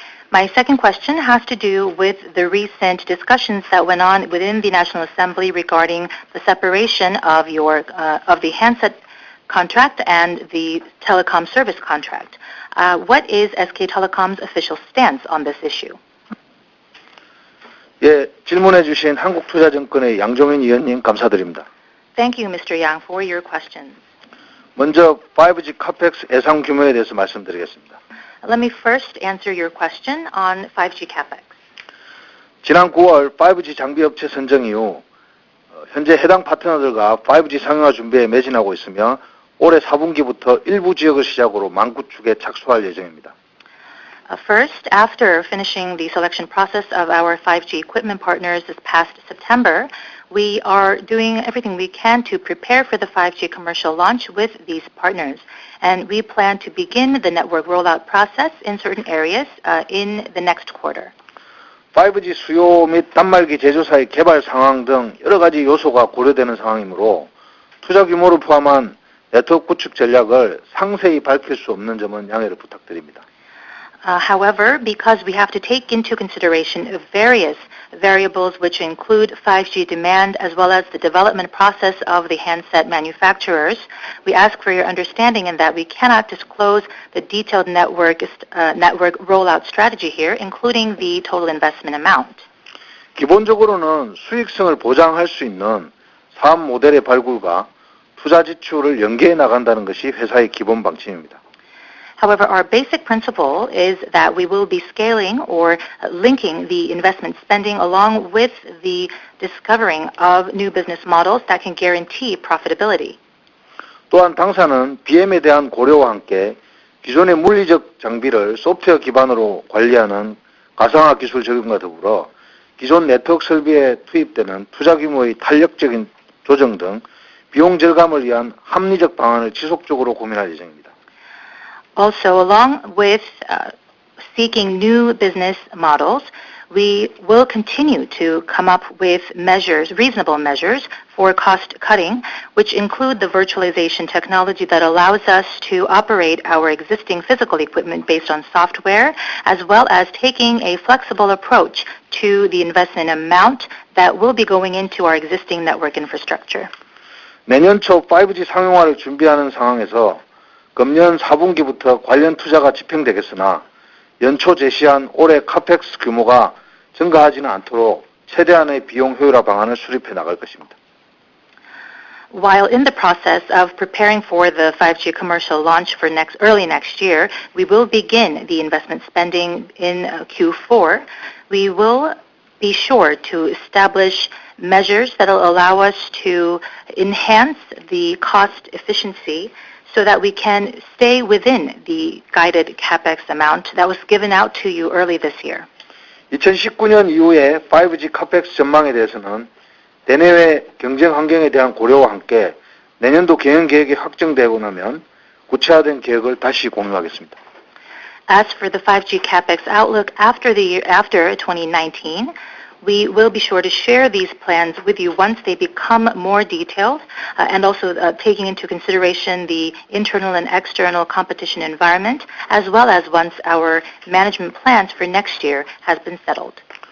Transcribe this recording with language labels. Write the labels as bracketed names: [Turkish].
[English] My second question has to do with the recent discussions that went on within the National Assembly regarding the separation of the handset contract and the telecom service contract. What is SK Telecom's official stance on this issue? [Korean] 예, 질문해 주신 한국투자증권의 양종인 위원님 감사드립니다. [English] Thank you, Mr. Yang, for your questions. [Korean] 먼저 5G 카펙스 예상 규모에 대해서 말씀드리겠습니다. [English] Let me first answer your question on 5G capex. [Korean] 지난 9월 5G 장비 업체 선정 이후 현재 해당 파트너들과 5G 상용화 준비에 매진하고 있으며 올해 4분기부터 일부 지역을 시작으로 만구축에 착수할 예정입니다. [English] First, after finishing the selection process of our 5G equipment partners this past September, we are doing everything we can to prepare for the 5G commercial launch with these partners. And we plan to begin the network rollout process in certain areas in the next quarter. [Korean] 5G 수요 및 단말기 제조사의 개발 상황 등 여러 가지 요소가 고려되는 상황이므로 투자 규모를 포함한 네트워크 구축 전략을 상세히 밝힐 수 없는 점은 양해를 부탁드립니다. [English] However, because we have to take into consideration various variables which include 5G demand as well as the development process of the handset manufacturers, we ask for your understanding in that we cannot disclose the detailed network rollout strategy here, including the total investment amount. [Korean] 기본적으로는 수익성을 보장할 수 있는 사업 모델의 발굴과 투자 지출을 연계해 나간다는 것이 회사의 기본 방침입니다. [English] However, our basic principle is that we will be scaling or linking the investment spending along with the discovering of new business models that can guarantee profitability. [Korean] 또한 당사는 BM에 대한 고려와 함께 기존의 물리적 장비를 소프트웨어 기반으로 관리하는 가상화 기술 적용과 더불어 기존 네트워크 설비에 투입되는 투자 규모의 탄력적인 조정 등 비용 절감을 위한 합리적 방안을 지속적으로 고민할 예정입니다. [English] Also, along with seeking new business models, we will continue to come up with measures, reasonable measures for cost cutting, which include the virtualization technology that allows us to operate our existing physical equipment based on software, as well as taking a flexible approach to the investment amount that will be going into our existing network infrastructure. [Korean] 내년 초 5G 상용화를 준비하는 상황에서 금년 4분기부터 관련 투자가 집행되겠으나 연초 제시한 올해 카펙스 규모가 증가하지는 않도록 최대한의 비용 효율화 방안을 수립해 나갈 것입니다. [English] While in the process of preparing for the 5G commercial launch for early next year, we will begin the investment spending in Q4. We will be sure to establish measures that will allow us to enhance the cost efficiency so that we can stay within the guided capex amount that was given out to you early this year. [Korean] 2019년 이후에 5G 카펙스 전망에 대해서는 대내외 경쟁 환경에 대한 고려와 함께 내년도 경영 계획이 확정되고 나면 구체화된 계획을 다시 공유하겠습니다. [English] As for the 5G capex outlook after 2019, we will be sure to share these plans with you once they become more detailed and also taking into consideration the internal and external competition environment, as well as once our management plans for next year has been settled.